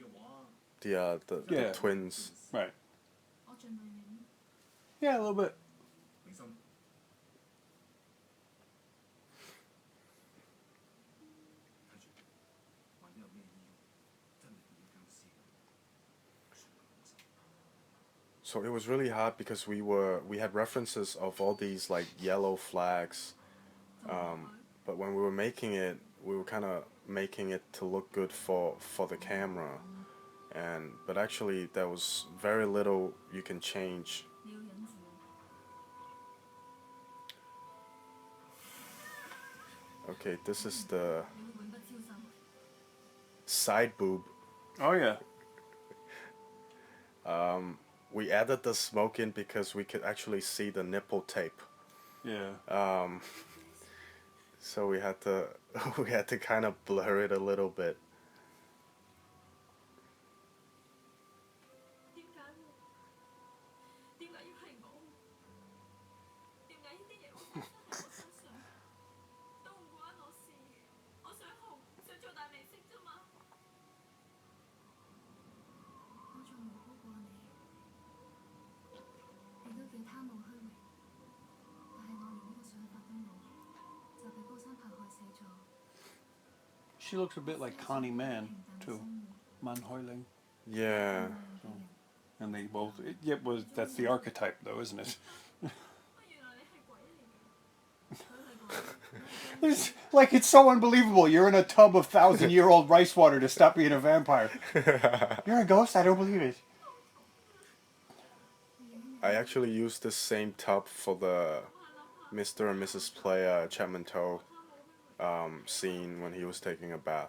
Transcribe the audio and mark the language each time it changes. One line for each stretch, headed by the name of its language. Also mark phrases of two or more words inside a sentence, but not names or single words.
English: Yeah. twins. Right.
Cantonese: 我盡量忍。
English: Yeah, a little bit.
Cantonese: 明心，睇住，萬一有咩意外，真係變咗僵屍咁，算啦，放心。
English: So it was really hard because we had references of all these like yellow flags, but when we were making it, we were kind of making it to look good for the camera, but actually there was very little you can change.
Cantonese: 你要忍住。
English: Okay, this is the
Cantonese: 你會永不超生。
English: side boob. Oh, yeah. We added the smoke in because we could actually see the nipple tape. Yeah. So we had to kind of blur it a little bit.
Cantonese: 點解我？點解要係我？點解呢啲嘢會發生喺我身上？都唔關我事。我想紅，想做大明星啫嘛。我仲無辜過你，你都幾貪慕虛榮，但係我連呢個想法都冇，就被高山拍害死咗。
English: She looks a bit like Connie Mann, too. Man Hoiling. Yeah. And they both... that's the archetype, though, isn't it?
Cantonese: 原來你係鬼嚟嘅。佢係鬼。
English: It's like, it's so unbelievable. You're in a tub of 1,000-year-old rice water to stop being a vampire. You're a ghost? I don't believe it.
Cantonese: 影你
English: I actually used the same tub for the Mr. and Mrs. Player Chapman Toe scene when he was taking a bath.